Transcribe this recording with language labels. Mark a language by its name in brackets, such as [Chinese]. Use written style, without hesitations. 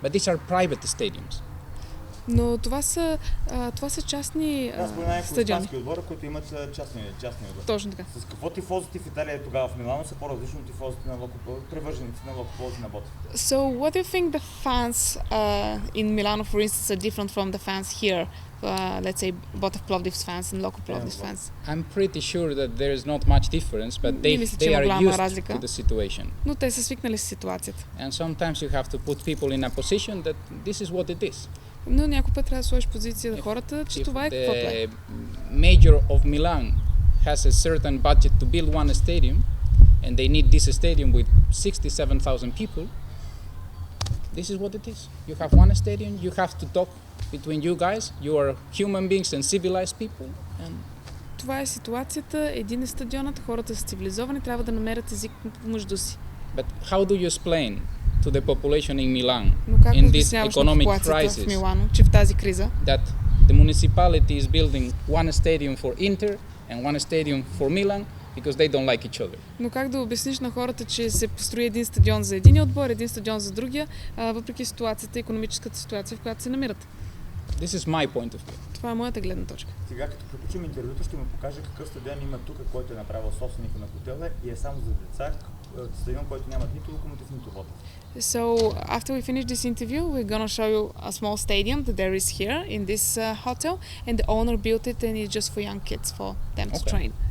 [English] But these are private stadiums. [Bulgarian] Но това са частни стадиони. Испански отбора, които имат частни отбори. Точно така. С какво тифозите в Италия тогава в Милано са по-различни от тифозите на привърженици на Loco Plovdiv на Ботев? [English] So what do you think the fans in Milano, for instance, are different from the fans here? Let's say Botev Plovdiv's fans and Loco Plovdiv's fans. I'm pretty sure that there is not much difference, but they are used to the situation. [Bulgarian] Но те са свикнали с ситуацията. [English] And sometimes you have to put people in a position that this is what it is. [Bulgarian] Но някой път трябва да сложиш позиция на хората, че това е каквото е. [English] Major of Milan has a certain budget to build one stadium, and they need this stadium with 67,000 people. This is what it is. You have one stadium, you have to talk between you guys. You are human beings and civilized people. And [Bulgarian] това е ситуацията. Един е стадионът, хората са цивилизовани, трябва да намерят език помежду си. [English] But how do you explain to the population in Milan in this economic crisis [Bulgarian] в Милано, че в тази криза, [English] that the municipality is building one stadium for Inter and one stadium for Milan because they don't like each other? [Bulgarian] Но как да обясниш на хората, че се построи един стадион за един отбор, един стадион за другия, въпреки ситуацията, икономическата ситуация, в която се намират? [English] This is my point of view. [Bulgarian] Това е моята гледна точка. Сега, като приключим интервюто, ще му покажа какъв стадион има тук, който е направил собственика на хотела и е само за деца, стадион, който нямат нито локомотив, нито Ботев. [English] So after we finish this interview, we're gonna show you a small stadium that there is here in this hotel, and the owner built it, and it's just for young kids for them to train.